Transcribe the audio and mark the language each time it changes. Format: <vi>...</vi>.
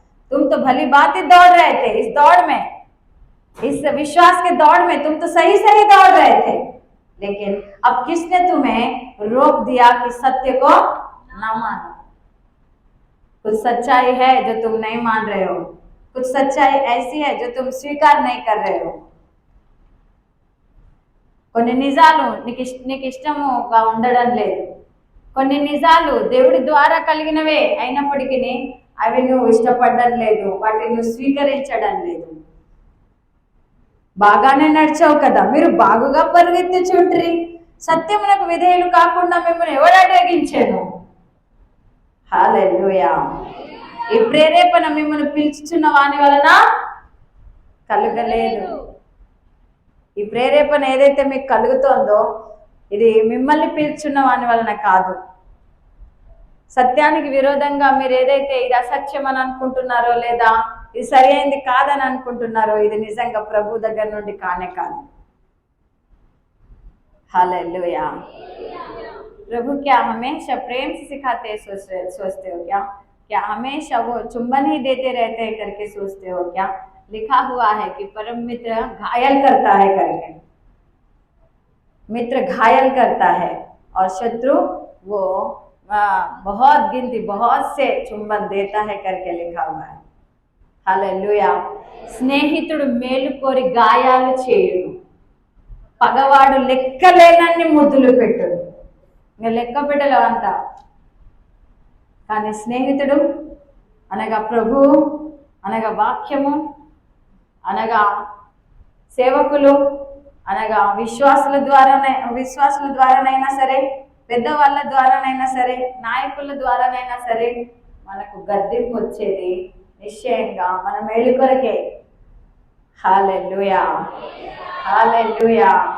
<hi>तुम तो भली भांति दौड़ रहे थे, इस दौड़ में, इस विश्वास के दौड़ में तुम तो सही दौड़ रहे थे, लेकिन अब किसने तुम्हें रोक दिया कि सत्य को ना मानो। कुछ सच्चाई है जो तुम नहीं मान रहे हो, कुछ सच्चाई ऐसी है जो तुम स्वीकार नहीं कर रहे हो।</hi> <te>కొన్ని నిజాలు నీకు ఇష్టముగా ఉండడం లేదు, కొన్ని నిజాలు దేవుడి ద్వారా కలిగినవే అయినప్పటికీ అవి నువ్వు ఇష్టపడడం లేదు, వాటిని నువ్వు స్వీకరించడం లేదు. బాగానే నడిచావు కదా, మీరు బాగుగా పరిగెత్తుచుండ్రి, సత్యమునకు విధేయులు కాకుండా మిమ్మల్ని ఎవరు అడ్డగించాను. హల్లెలూయా. ఈ ప్రేరేపణ మిమ్మల్ని పిలుచుచున్న వాని వలన కలగలేదు. ఈ ప్రేరేపణ ఏదైతే మీకు కలుగుతోందో ఇది మిమ్మల్ని పిలుచున్న వాని వలన కాదు. సత్యానికి విరోధంగా మీరు ఏదైతే ఇది అసత్యం అని అనుకుంటున్నారో, లేదా ఇది సరి అయింది కాదని అనుకుంటున్నారో, ఇది నిజంగా ప్రభు దగ్గర నుండి కానే కాదు.</te> <hi>हालेलुया। प्रभु क्या हमेशा प्रेम से सिखाते हैं, सोचते हो क्या हमेशा वो चुंबन ही देते रहते हैं करके सोचते हो क्या। लिखा हुआ है कि परम मित्र घायल करता है करके, मित्र घायल करता है और शत्रु वो बहुत गिनती, बहुत से चुंबन देता है करके लिखा हुआ है। हालेलुया।</hi> <te>స్నేహితుడు మేలు కోరి గాయాలు చేయుడు, పగవాడు లెక్కలేనన్ని ముద్దులు పెట్టుడు. ఇంకా లెక్క పెట్టలేవు అంతా. కానీ స్నేహితుడు అనగా ప్రభువు, అనగా వాక్యము, అనగా సేవకులు, అనగా విశ్వాసుల ద్వారానైనా సరే, పెద్దవాళ్ళ ద్వారానైనా సరే, నాయకుల ద్వారానైనా సరే మనకు గద్దెంపు వచ్చేది నిశ్చయంగా మన మేలు కొరకే. హల్లెలూయా, హల్లెలూయా.</te>